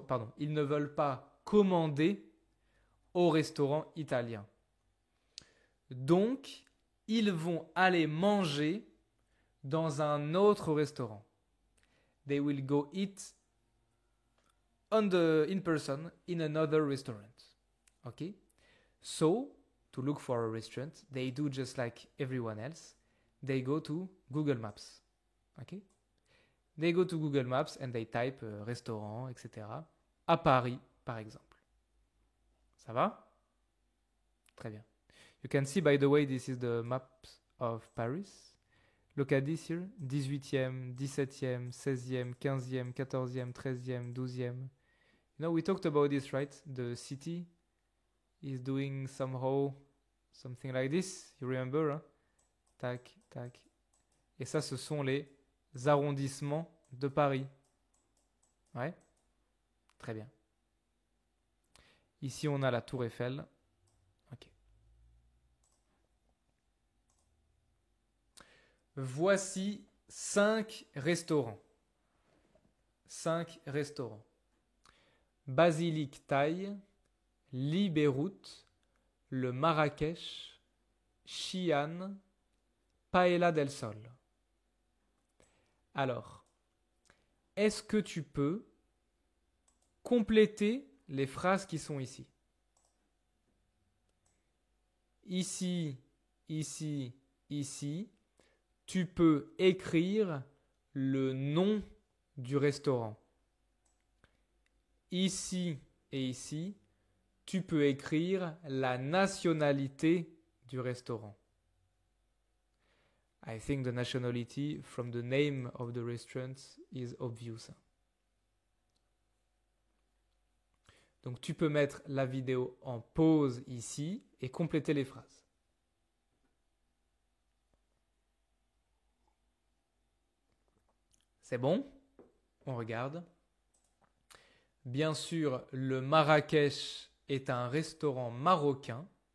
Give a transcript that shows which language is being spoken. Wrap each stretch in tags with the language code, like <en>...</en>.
<fr>Pardon, ils ne veulent pas commander au restaurant italien. Donc, ils vont aller manger dans un autre restaurant.</fr> <en>They will go eat in person in another restaurant. Okay? So, to look for a restaurant, they do just like everyone else. They go to Google Maps. Okay? They go to Google Maps and they type restaurant, etc.</en> <fr>À Paris, par exemple. Ça va? Très bien.</fr> <en>You can see, by the way, this is the map of Paris. Look at this here.</en> <fr>18e, 17e, 16e, 15e, 14e, 13e, 12e.</fr> <en>You know, we talked about this, right? The city is doing somehow something like this. You remember? Hein? Tac, tac.</en> <fr>Et ça, ce sont les arrondissements de Paris. Ouais? Très bien. Ici, on a la Tour Eiffel. Ok. Voici 5 restaurants. 5 restaurants. Basilique Thaï, Lit Beyrouth, le Marrakech, Xi'an, Paella del Sol. Alors, est-ce que tu peux compléter les phrases qui sont ici? Ici, ici, ici, tu peux écrire le nom du restaurant. Ici et ici, tu peux écrire la nationalité du restaurant.</fr> <en>I think the nationality from the name of the restaurant is obvious.</en> <fr>Donc tu peux mettre la vidéo en pause ici et compléter les phrases. C'est bon? On regarde. Bien sûr, le Marrakech est un restaurant marocain.</fr>